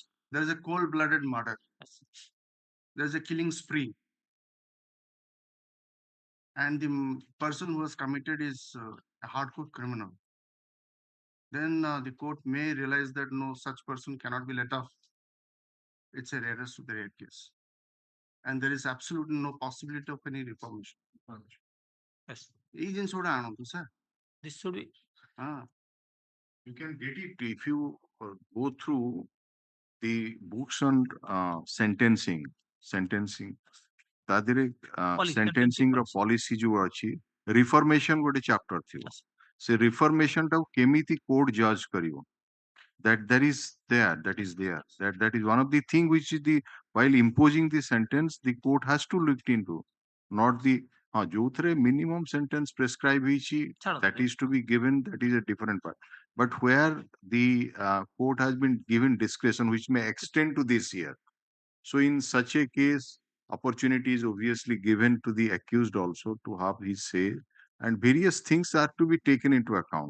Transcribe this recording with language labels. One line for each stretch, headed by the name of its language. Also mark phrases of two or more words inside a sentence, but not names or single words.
English: there is a cold-blooded murder. There is a killing spree, and the person who has committed is a hardcore criminal. Then the court may realize that no such person cannot be let off. It's a rarest of the rare case, and there is absolutely no possibility of any reformation. Yes,
Odia: ଏଇ ଜିନିଷ ଗୁଡ଼ା ଆଣନ୍ତୁ sir.
English: this should be. you can get it if you go through the books on sentencing.
Odia: ତା ଦେହରେ
English: Policy,
Odia: sentencing ର
English: policy.
Odia: policy ଯୋଉ ଅଛି, reformation ଗୋଟେ chapter ଥିବ.
English: Yes.
Odia: ସେ reformation ଟାକୁ କେମିତି court judge କରିବ,
English: that there is there, that is there, that is one of the thing which is the while imposing the sentence the court has to look into, not the
Odia: ଯୋଉଥିରେ minimum sentence prescribe ହେଇଛି, ଛାଡ଼,
English: that is to be given, that is a different part. But where the court has been given discretion which may extend to this year, so in such a case opportunity is obviously given to the accused also to have his say, and various things are to be taken into account.